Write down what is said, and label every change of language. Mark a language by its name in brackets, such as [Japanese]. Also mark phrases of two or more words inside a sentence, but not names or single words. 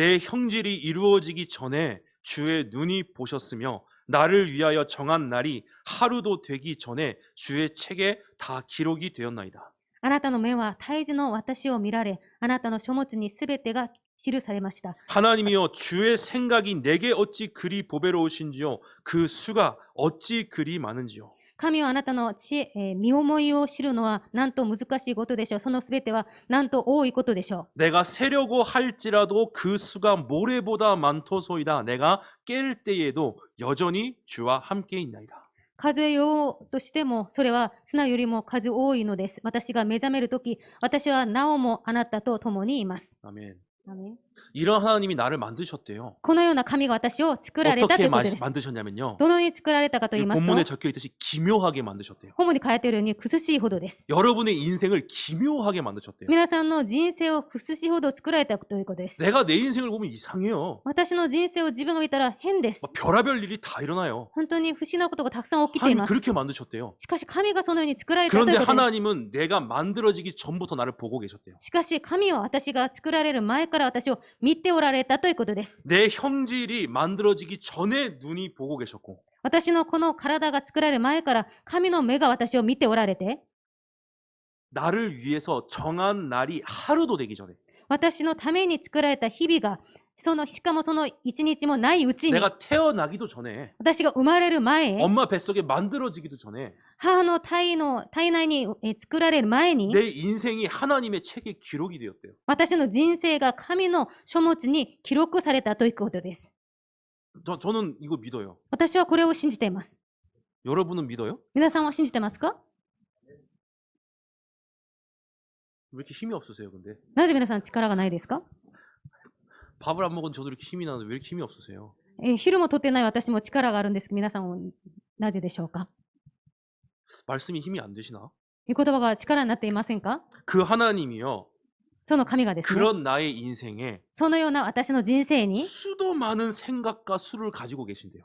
[Korean] 내 형질이 이루어지기 전에 주의 눈이 보셨으며 나를 위하여 정한 날이 하루도 되기 전에 주의 책에 다 기록이 되었나이다. [Japanese] あなたの目は胎児の私を見られ、あなたの書物にすべてが記されました。 [Korean] 하나님이여 주의 생각이 내게 어찌 그리 보배로우신지요 그 수가 어찌 그리 많은지요. [Japanese] 神はあなたの身思いを知るのはなんと難しいことでしょう。そのすべてはなんと多いことでしょう。 [Korean] 내가 세려고 할지라도 그 수가 모래보다 많도소이다. 내가 깰 때에도 여전히 주와 함께 있나이다. [Japanese] 数えようとしても、それは砂よりも数多いのです。私が目覚めるとき、私はなおもあなたと共にいます。 [Korean] 아멘. [Japanese] アメン。 [Korean] 이런 하나님이 나를 만드셨대요. [Japanese] このような神が私を作られたとい [Korean] 어떻게 [Japanese] うことです。 [Korean] 만드셨냐면요. [Japanese] どのように作られたかと言いますと、 [Korean] 본문에 적혀 있듯이 기묘하게 만드셨대요. [Japanese] 本文に書いているように、くすしいほどです。 [Korean] 여러분의 인생을 기묘하게 만드셨대요. [Japanese] 皆さんの人生をくすしいほど作られたということです。 [Korean] 내가 내 인생을 보면 이상해요. [Japanese] 私の人生を自分が見たら変です。 [Korean] 막 별의별 일이 다 일어나요. [Japanese] 本当に不思議なことがたくさん起きてい [Korean] 하나님 [Japanese] ます。 [Korean] 그렇게 만드셨대요. [Japanese] しかし神がそのように作られたという [Korean] 그런데 [Japanese] ことです。 [Korean] 하나님은 내가 만들어지기 전부터 나를 보고 계셨대요. [Japanese] しかし神は私が作られる前から私を見ておられたということです。 [Korean] 내 형질이 만들어지기 전에 눈이 보고 계셨고 [Japanese] 私のこの体が作られる前から神の目が私を見ておられて、 [Korean] 나를 위해서 정한 날이 하루도 되기 전에 [Japanese] 私のために作られた日々が、しかもその一日もないうちに、 [Korean] 내가 태어나기도 전에 [Japanese] 私が生まれる前、 [Korean] 엄마 뱃속에 만들어지기도 전에 [Japanese] 母の体内に作られる前に、 [Korean] 내 인생이 하나님의 책에 기록이 되었대요. [Japanese] 私の人生が神の書物に記録されたということです。 [Korean] 저는 이거 믿어요. [Japanese] 私はこれを信じています。 [Korean] 여러분은 믿어요? [Japanese] 皆さんは信じてますか？ [Korean] 왜 이렇게 힘이 없으세요, 근데? [Japanese] なぜ皆さん力がないですか？ [Korean] 밥을 안 먹은 저도 이렇게 힘이 나는데 왜 이렇게 힘이 없으세요? [Japanese] 昼も取ってない私も力があるんですけど、皆さんはなぜでしょうか？ [Korean] 말씀이 힘이 안 되시나? [Japanese] 御言葉が力になっていませんか？ [Korean] 그 하나님이요. [Japanese] その神がですね、 [Korean] 그런 나의 인생에 [Japanese] そのような私の人生に [Korean] 수도 많은 생각과 수를 가지고 계신대요.